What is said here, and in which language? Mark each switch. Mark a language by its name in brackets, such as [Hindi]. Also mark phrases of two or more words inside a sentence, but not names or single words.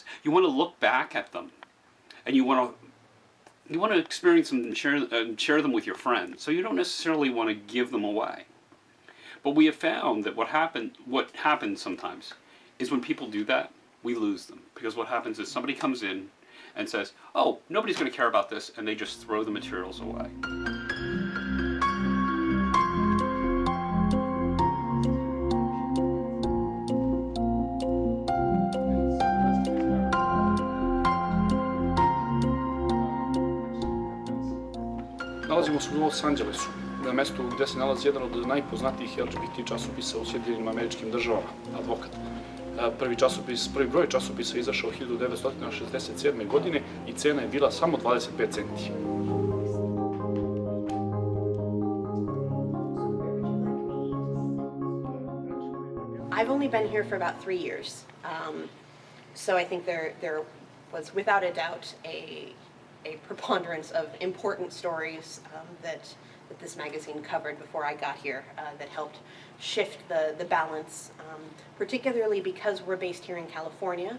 [English] You want to look back at them. And you want to experience them and share them with your friends. So you don't necessarily want to give them away. But we have found that what happens sometimes is when people do that, we lose them. Because what happens is somebody comes in and says, oh, nobody's going to care about this, and they just throw the materials away. [Serbian] Nalazimo se u Los Angelesu, na mestu gdje se nalazi jedan od najpoznatijih LGBT časopisa u Sjedinjenim Američkim Državama, Advokat. Prvi broj časopisa izašao 1967. godine i cena je bila samo 25 centi. [English] I've only been here for about 3 years, so I think there was without a doubt a preponderance of important stories that this magazine covered before I got here that helped shift the balance, particularly because we're based here in California.